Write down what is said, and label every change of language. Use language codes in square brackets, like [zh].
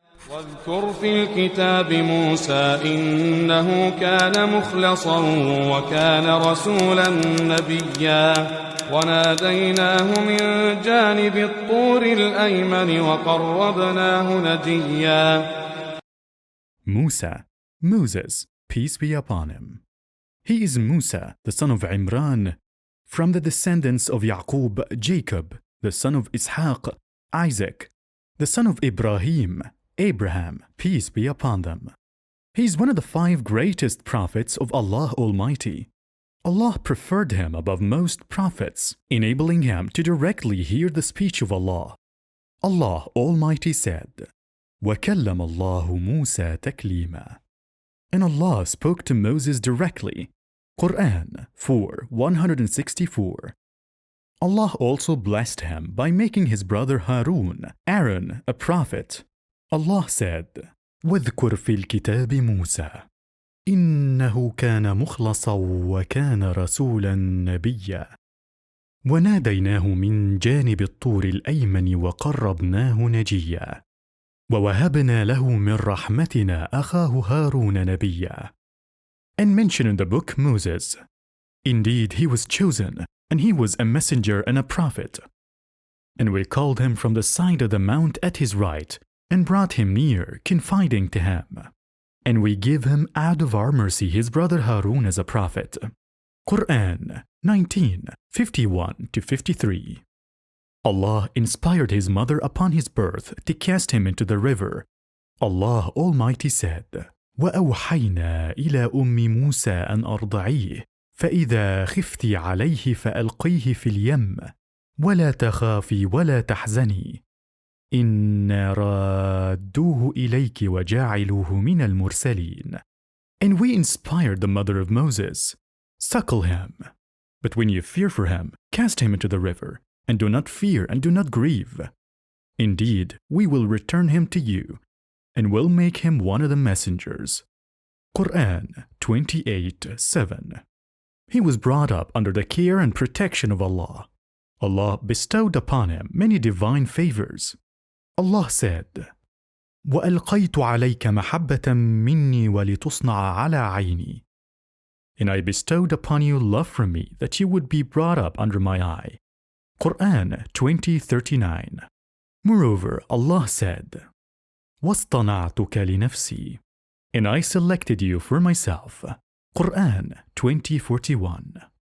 [ar] واذكر في الكتاب موسى إنه كان مخلصا وكان رسولا نبيا وناديناه من جانب الطور الأيمن وقربناه نجيا. [en] Musa, Moses, peace be upon him. He is Musa, the son of Imran, from the descendants of Yaqub, Jacob, the son of Ishaq, Isaac, the son of Ibrahim, Abraham, peace be upon them. He is one of the 5 greatest prophets of Allah Almighty. Allah preferred him above most prophets, enabling him to directly hear the speech of Allah. Allah Almighty said, [ar] وَكَلَّمَ اللَّهُ مُوسَى تَكْلِيمًا. [en] And Allah spoke to Moses directly. Quran 4:164. Allah also blessed him by making his brother Harun, Aaron, a prophet. Allah said, [ar] وَاذْكُرْ فِي الْكِتَابِ مُوسَى إِنَّهُ كَانَ مُخْلَصًا وَكَانَ رَسُولًا نَبِيًّا وَنَادَيْنَاهُ مِنْ جَانِبِ الطُّورِ الْأَيْمَنِ وَقَرَّبْنَاهُ نَجِيًّا وَوَهَبْنَا لَهُ مِنْ رَحْمَتِنَا أَخَاهُ هَارُونَ نَبِيًّا. [en] And mention in the book Moses. Indeed, he was chosen, and he was a messenger and a prophet. And we called him from the side of the mount at his right, and brought him near, confiding to him. And we give him out of our mercy his brother Harun as a prophet. Quran 19:51-53. Allah inspired his mother upon his birth to cast him into the river. Allah Almighty said, [ar] وَأَوْحَيْنَا إِلَى أُمِّ مُوسَى أَنْ أَرْضَعِيهِ فَإِذَا خِفْتِ عَلَيْهِ فَأَلْقِيهِ فِي الْيَمِّ وَلَا تَخَافِي وَلَا تَحْزَنِي إِنَّا رَادُّوهُ إِلَيْكِ وَجَاعِلُوهُ مِنَ الْمُرْسَلِينَ. [en] And we inspired the mother of Moses, suckle him. But when you fear for him, cast him into the river, and do not fear and do not grieve. Indeed, we will return him to you, and will make him one of the messengers. Quran 28:7. He was brought up under the care and protection of Allah. Allah bestowed upon him many divine favors. Allah said, [ar] وَأَلْقَيْتُ عَلَيْكَ مَحَبَّةً مِّنِّي وَلِتُصْنَعَ عَلَى عَيْنِي. [en] And I bestowed upon you love from me that you would be brought up under my eye. Quran 20:39. Moreover, Allah said, [ar] وَاصْطَنَعْتُكَ لِنَفْسِي. [en] And I selected you for myself. Quran 20:41.